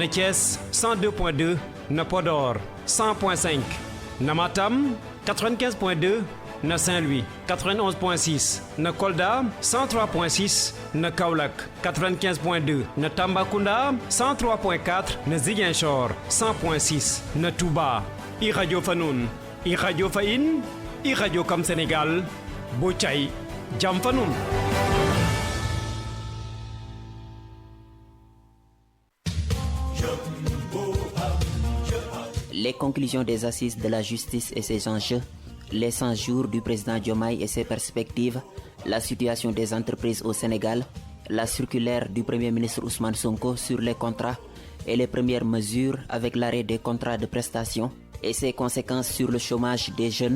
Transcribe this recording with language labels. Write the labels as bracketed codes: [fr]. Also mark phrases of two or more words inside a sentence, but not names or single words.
[wo] Thiès 102.2 na Podor 100.5 na Matam 95.2 na Saint-Louis 91.6 na Kolda 103.6 na Kaolack 95.2 na Tambacounda 103.4 na Ziguinchor 100.6 na Touba i radio fa nun i radio fa in i radio kam Sénégal bo cay jam fa nun. [fr] Les conclusions des assises de la justice et ses enjeux, les 100 jours du président Diomaye et ses perspectives, la situation des entreprises au Sénégal, la circulaire du Premier ministre Ousmane Sonko sur les contrats et les premières mesures avec l'arrêt des contrats de prestation et ses conséquences sur le chômage des jeunes.